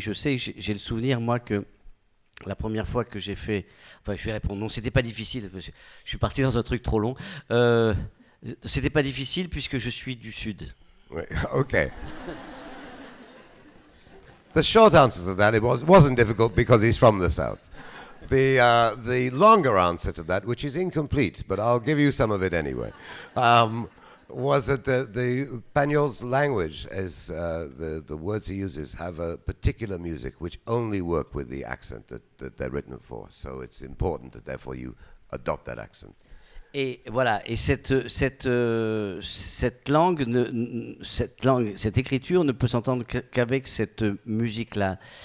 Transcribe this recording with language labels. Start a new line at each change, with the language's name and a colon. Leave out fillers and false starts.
French: Je sais, j'ai le souvenir, moi, que la première fois que j'ai fait... Enfin, je vais répondre, non, c'était pas difficile, parce que je suis parti dans un truc trop long. C'était pas difficile, puisque je suis du Sud. Oui, okay.
English: The short answer to that, it wasn't difficult because he's from the south. The longer answer to that, which is incomplete, but I'll give you some of it anyway, was that the Pagnol's language, as the words he uses, have a particular music which only work with the accent that they're written for. So it's important that therefore you adopt that accent.
French: Et voilà, et cette écriture ne peut s'entendre qu'avec cette musique-là.